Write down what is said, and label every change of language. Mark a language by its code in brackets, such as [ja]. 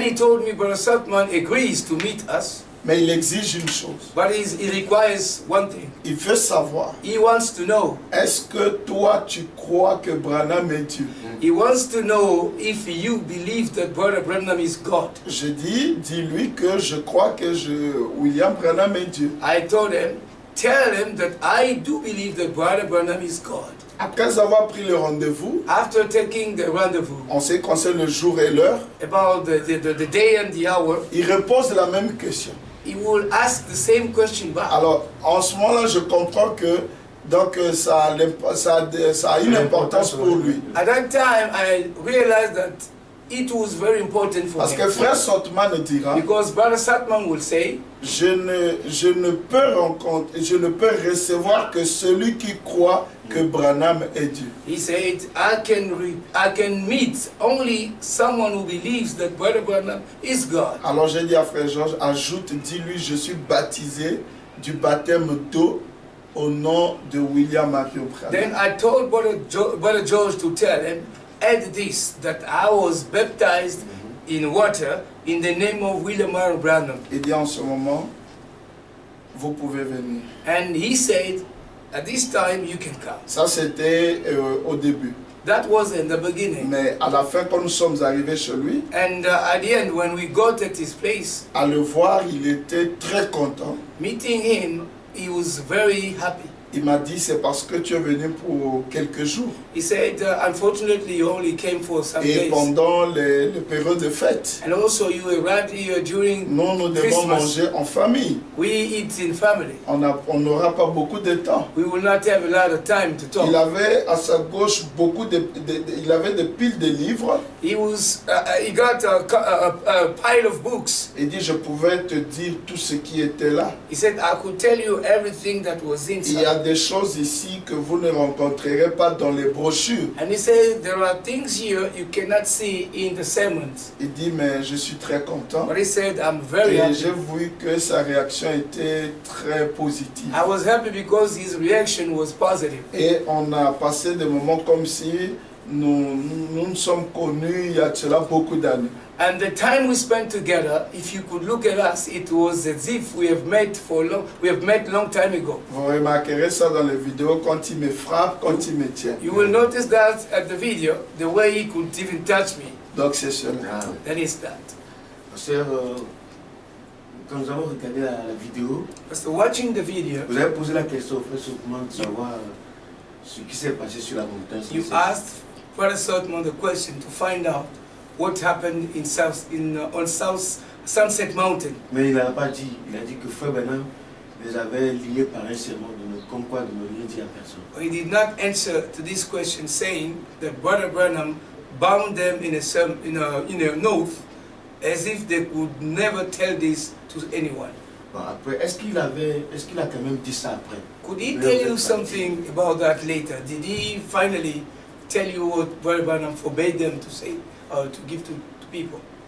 [en] he told me Brother Southman agrees to meet us, [fr] Mais il exige une chose. [en] but he requires one thing. [fr] Il veut savoir, [en] He wants to know. [fr] est-ce que toi tu crois que Branham est Dieu? [en] He wants to know if you believe that Brother Branham is God. [fr] Je dis-lui que je crois que William Branham est Dieu. [en] I told him, tell him that I do believe that Brother Branham is God. [fr] Après avoir pris le rendez-vous, [en] After taking the rendezvous [fr] on sait qu'on sait le jour et l'heure, [en] about the day and the hour, [fr] il repose la même question. [en] he will ask the same question back. [fr] Alors, en ce moment-là, je comprends que donc, ça a une importance pour lui. [en] At that time, I realized that it was very important for [fr] Parce que [en] him. [fr] Frère Sotman dira, [en] Because Brother Southman will say, [fr] je ne peux recevoir que celui qui croit que Branham est Dieu. [en] he said, I can meet only someone who believes that Brother Branham is God. [fr] Alors j'ai dit à Frère Georges, ajoute, dis-lui, je suis baptisé du baptême d'eau au nom de William Mario [en] Then Branham. I told Brother George to tell him, add this, that I was baptized in water in the name of William Marion Branham. [fr] Il dit en ce moment, vous pouvez venir. [en] And he said, at this time you can come. [fr] Ça c'était au début. [en] That was in the beginning. [fr] Mais à la fin, quand nous sommes arrivés chez lui, [en] And at the end, when we got at his place, [fr] à le voir, il était très content. [en] meeting him, he was very happy. [fr] Il m'a dit, c'est parce que tu es venu pour quelques jours. [en] He said, unfortunately, you only came for some [fr] Et [en] days. [fr] pendant les périodes de fête, [en] And also, you arrived here during [fr] nous devons [en] Christmas. [fr] manger en famille. [en] We eat in family. [fr] On n'aura pas beaucoup de temps. [en] We will not have a lot of time to talk. [fr] Il avait à sa gauche il avait des piles de livres. [en] He got a pile of books. [fr] Il dit, je pouvais te dire tout ce qui était là. [en] He said, I could tell you everything that was [fr] Il y a [en] inside. [fr] des choses ici que vous ne rencontrerez pas dans les brochures. [en] And he said, there are things here you cannot see in the sermons. [fr] Il dit, mais je suis très content. [en] But he said, I'm very [fr] Et [en] happy. [fr] j'ai vu que sa réaction était très positive. [en] I was happy because his reaction was positive. [fr] Et on a passé des moments comme si nous nous sommes connus il y a de cela beaucoup d'années. [en] And the time we spent together, if you could look at us, it was as if we have met long time ago. [fr] Vous remarquerez ça dans les vidéos quand il me frappe, quand il me tient. [en] You will notice that at the video, the way he could even touch me. [fr] Donc c'est cela. [en] That is that. [fr] Pasteur, quand nous avons regardé la vidéo, [en] After watching the video, [fr] vous avez posé la question au frère Southman de savoir ce qui s'est passé sur la montagne. [en] you asked Brother Southman the question to find out what happened on Sunset Mountain. [fr] Mais il n'a pas dit, il a dit que frère Branham les avait liés par un serment, comme quoi de ne rien dire à personne. [en] He did not answer to this question saying that Brother Branham bound them in an oath as if they could never tell this to anyone. [fr] Bon, après, est-ce qu'il a quand même dit ça après? [en] Could he tell you something about that later? Did he finally tell you what Brother Branham forbade them to say or to give to people?